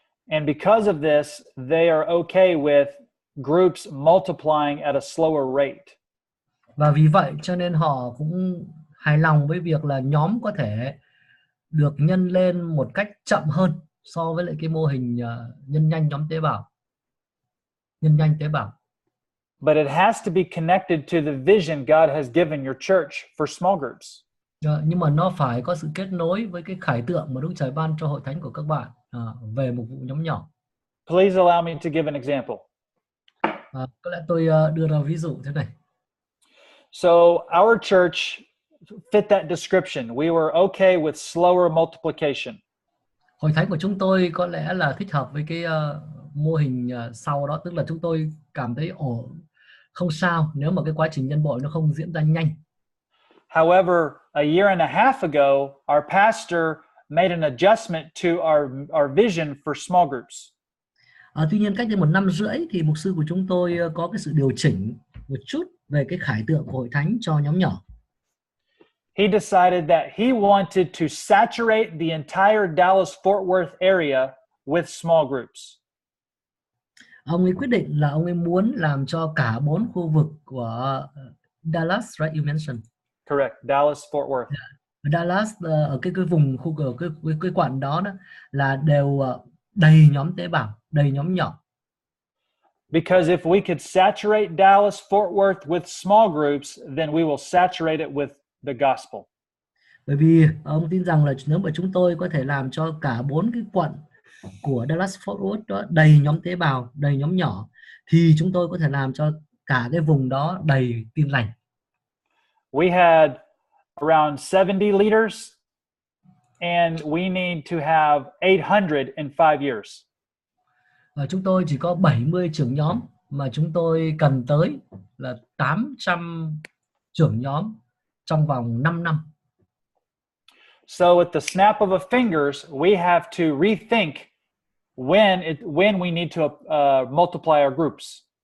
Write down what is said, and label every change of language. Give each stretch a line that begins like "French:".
English: And because of this, they are okay with groups multiplying at a slower rate.
Vietnamese: Và vì vậy cho nên họ cũng hài lòng với việc là nhóm có thể được nhân lên một cách chậm hơn so với lại cái mô hình nhân nhanh nhóm tế bào. Nhân nhanh tế bào.
English: But it has to be connected to the vision God has given your church for small groups.
Vietnamese: Nhưng mà nó phải có sự kết nối với cái khải tượng mà Đức Trời ban cho hội thánh của các bạn về một vụ nhóm nhỏ.
English: Please allow me to give an example.
Vietnamese: Có lẽ tôi đưa ra ví dụ thế này.
English: So our church fit that description. We were okay with slower multiplication.
Vietnamese: Hội thánh của chúng tôi có lẽ là thích hợp với cái mô hình sau đó, tức là chúng tôi cảm thấy không sao nếu mà cái quá trình nhân bội nó không diễn ra nhanh.
English: However, a year and a half ago, our pastor made an adjustment to our vision for small groups.
Vietnamese: Tuy nhiên cách đây 1 năm rưỡi thì mục sư của chúng tôi có cái sự điều chỉnh một chút về cái khải tượng của hội thánh cho nhóm nhỏ.
English: He decided that he wanted to saturate the entire Dallas-Fort Worth area with small groups.
Vietnamese: Ông ấy quyết định là ông ấy muốn làm cho cả 4 khu vực của Dallas, right?
English: You mentioned. Correct, Dallas-Fort Worth.
Vietnamese: Dallas ở cái vùng khu cái quận đó là đều đầy nhóm tế bào, đầy nhóm nhỏ.
English: Because if we could saturate Dallas-Fort Worth with small groups, then we will saturate it with the gospel.
Vietnamese: Bởi vì ông tin rằng là nếu mà chúng tôi có thể làm cho cả 4 cái quận của Dallas-Fort Worth đó đầy nhóm tế bào, đầy nhóm nhỏ, thì chúng tôi có thể làm cho cả cái vùng đó đầy tin lành.
English: We had around 70 leaders, and we need to have 800 in 5 years.
Vietnamese: Và chúng tôi chỉ có 70 trưởng nhóm mà chúng tôi cần tới là 800 trưởng nhóm trong vòng 5 năm.
English: So at the snap of a fingers, we have to rethink when we need to multiply our groups.